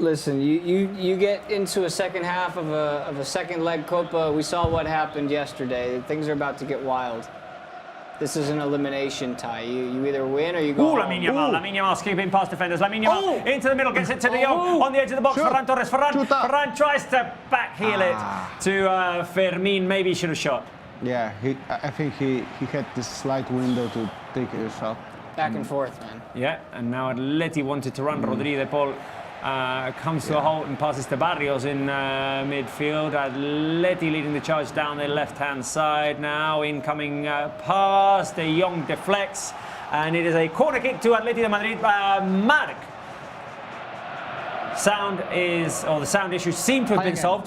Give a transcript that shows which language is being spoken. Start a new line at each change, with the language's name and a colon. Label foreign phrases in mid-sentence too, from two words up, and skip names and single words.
English: Listen, you get into a second half of a second leg Copa. We saw what happened yesterday. Things are about to get wild. This is an elimination tie. You either win or you go home. Lamine Yamal skipping past defenders. Lamine Yamal into the middle, gets it to De Jong on the edge of the box. Shoot. Ferran Torres. Ferran tries to backheel it to Fermin. Maybe he should have shot. Yeah, I think he had this slight window to take a shot. Back and forth, man. Yeah, and now Atleti wanted to run. Rodri de Paul comes to a halt and passes to Barrios in midfield. Atleti leading the charge down their left-hand side now. Incoming pass. De Jong deflects, and it is a corner kick to Atlético de Madrid. Marc. The sound issues seem to have been solved.